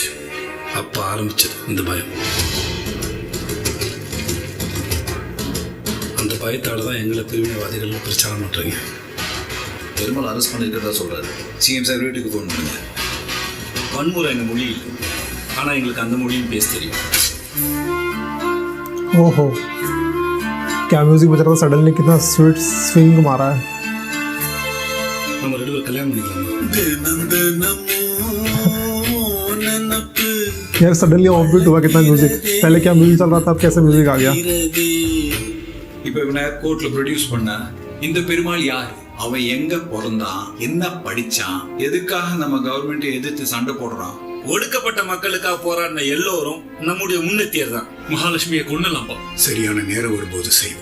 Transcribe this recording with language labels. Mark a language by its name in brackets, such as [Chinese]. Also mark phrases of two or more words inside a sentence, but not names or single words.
[Tamil] அப்போ ஆரம்பிச்சது இந்த பயம். அந்த பயத்தால் தான் எங்களை பிரிவினைவாதிகள்னு பிரச்சாரம் பண்ணுறீங்க. பெருமாள் அரெஸ்ட் பண்ணியிருக்கிறதா சொல்கிறாரு. [English] CM sir [Tamil] வீட்டுக்கு ஃபோன் பண்ணுங்க. வன்முறை எங்கள் மொழி இல்லை, ஆனால் எங்களுக்கு அந்த மொழியும் பேச தெரியும். [Hindi] ओहो, क्या म्यूजिक बज रहा था सडनली, कितना [English] sweet swing [Hindi] मारा है। [Tamil] நம்ம ரெண்டு பேரும் கல்யாணம் பண்ணிக்கலாமா? [Hindi] यार [English] suddenly off beat [Hindi] हुआ कितना म्यूजिक। पहले क्या म्यूजिक चल रहा था, अब कैसे म्यूजिक आ गया। [Tamil] இப்போ இவனை கோர்ட்ல ப்ரொடியூஸ் பண்ணா இந்த பெருமாள் யார், அவன் எங்க பிறந்தான், என்ன படிச்சான், எதுக்காக நம்ம கவர்மெண்ட்டை எதிர்த்து சண்டை போடுறான், ஒடுக்கப்பட்ட மக்களுக்காக போராடின எல்லோரும் நம்முடைய முன்னேற்றியர் தான். மகாலட்சுமியை கொண்டலாம்பா, சரியான நேரம் வரும்போது செய்வோம்.